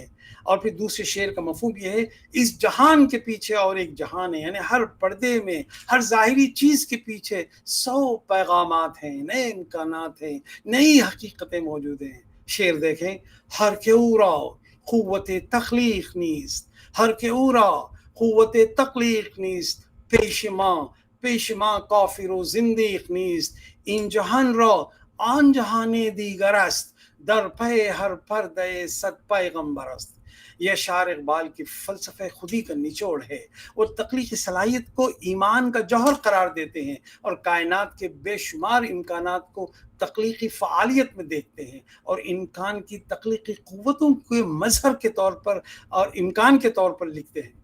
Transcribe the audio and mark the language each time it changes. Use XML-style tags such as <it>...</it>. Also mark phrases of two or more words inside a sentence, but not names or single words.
<ur>اور پھر دوسرے شعر کا مفہوم یہ ہے اس جہان کے پیچھے اور ایک جہان ہے، یعنی ہر پردے میں ہر ظاہری چیز کے پیچھے 100 پیغامات ہیں، نئے امکانات ہیں، نئی حقیقتیں موجود ہیں. شعر دیکھیں:</ur> <fa>ہر کے اورا قوت تخلیق نیست، ہر کے اورا قوت تخلیق نیست، پیش ما کافر و زندیق نیست، این جهان را آن جهان دیگر است، در پی ہر پردے 100 پیغمبر است.</fa> <ur>یہ اشعار اقبال کی فلسفہ خودی کا نچوڑ ہے. وہ تخلیقی صلاحیت کو ایمان کا جوہر قرار دیتے ہیں اور کائنات کے بے شمار امکانات کو تخلیقی فعالیت میں دیکھتے ہیں، اور انسان کی تخلیقی قوتوں کے مظہر کے طور پر اور امکان کے طور پر لکھتے ہیں.</ur>